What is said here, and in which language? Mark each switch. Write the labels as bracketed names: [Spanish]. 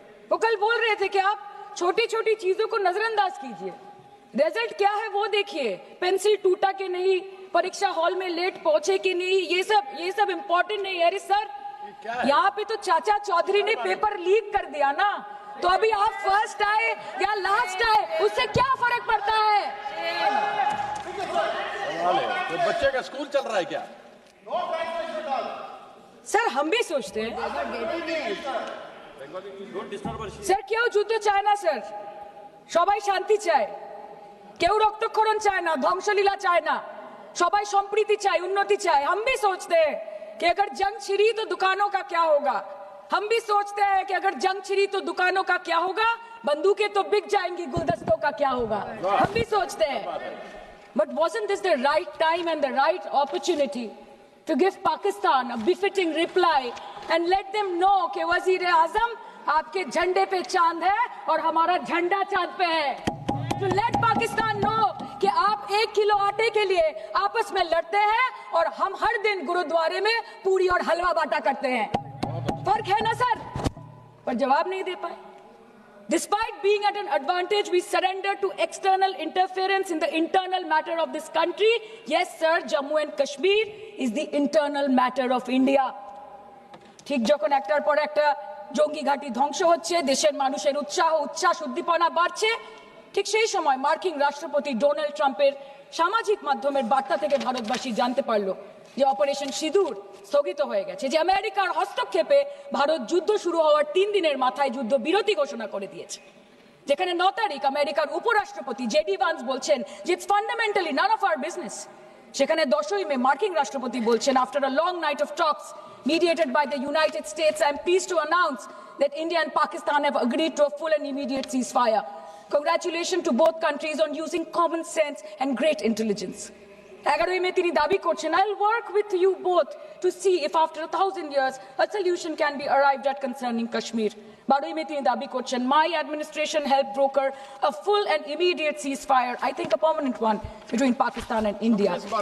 [Hindi] वो कल बोल रहे थे कि आप छोटी छोटी चीजों को नजरअंदाज कीजिए, रिजल्ट क्या है वो देखिए, पेंसिल टूटा कि नहीं, परीक्षा हॉल में लेट पहुंचे कि नहीं, ये सब इम्पोर्टेंट नहीं है। अरे सर, यहाँ पे तो चाचा चौधरी ने पेपर लीक कर दिया ना, तो अभी आप फर्स्ट आए या लास्ट आए उससे क्या फर्क पड़ता है? तो बच्चे का स्कूल चल रहा है क्या? सर, हम भी सोचते हैं [Bangla] স্যার, কেউ যুদ্ধ চায় না স্যার, সবাই শান্তি চায়, কেউ রক্তক্ষরণ চায় না, ধ্বংসলীলা চায় না, সবাই সম্প্রীতি চায়, উন্নতি চায়। [Hindi] हम भी सोचते हैं कि अगर जंग छिड़ी तो दुकानों का क्या होगा, हम भी सोचते हैं कि अगर जंग छिड़ी तो दुकानों का क्या होगा, बंदूकें तो बिक जाएंगी, गुलदस्तों का क्या होगा, हम भी सोचते हैं। [English] But wasn't this the right time and the right opportunity to give Pakistan a befitting reply and let them know [Hindi] कि वज़ीर-ए-आज़म आपके झंडे पे चांद है और हमारा झंडा चांद पे है। [English] To let Pakistan know [Hindi] कि आप 1 किलो आटे के लिए आपस में लड़ते हैं और हम हर दिन गुरुद्वारे में पूरी और हलवा बांटा करते हैं। फर्क है ना सर? पर जवाब नहीं दे पाए। [English] Despite being at an advantage, we surrender to external interference in the internal matter of this country. Yes, sir, Jammu and Kashmir is the internal matter of India. [Bangla] ঠিক যখন একটার পর একটা জঙ্গি ঘাঁটি ধ্বংস হচ্ছে, দেশের মানুষের উচ্ছ্বাস উদ্দীপনা বাড়ছে, ঠিক সেই সময় মার্কিন রাষ্ট্রপতি ডোনাল্ড ট্রাম্পের সামাজিক মাধ্যমের বার্তা থেকে ভারতবাসী জানতে পারলো যে অপারেশন সিঁদুর স্থগিত হয়ে গেছে, যে আমেরিকার হস্তক্ষেপে ভারত যুদ্ধ শুরু হওয়ার 3 দিনের মাথায় যুদ্ধ বিরতি ঘোষণা করে দিয়েছে, যেখানে 9 তারিখ আমেরিকার উপরাষ্ট্রপতি জেডি ভান্স বলছেন যে [English] it's fundamentally none of our business, [Bangla] সেখানে 10ই মে মার্কিন রাষ্ট্রপতি বলছেন [English] After a long night of talks mediated by the United States, I am pleased to announce that India and Pakistan have agreed to a full and immediate ceasefire. Congratulations to both countries on using common sense and great intelligence. [Bangla] 11ই মে তিনি দাবি করছেন, [English] I'll work with you both to see if after 1,000 years a solution can be arrived at concerning Kashmir. [Bangla] 12ই মে তিনি দাবি করছেন, [English] my administration helped broker a full and immediate ceasefire, I think a permanent one, between Pakistan and India.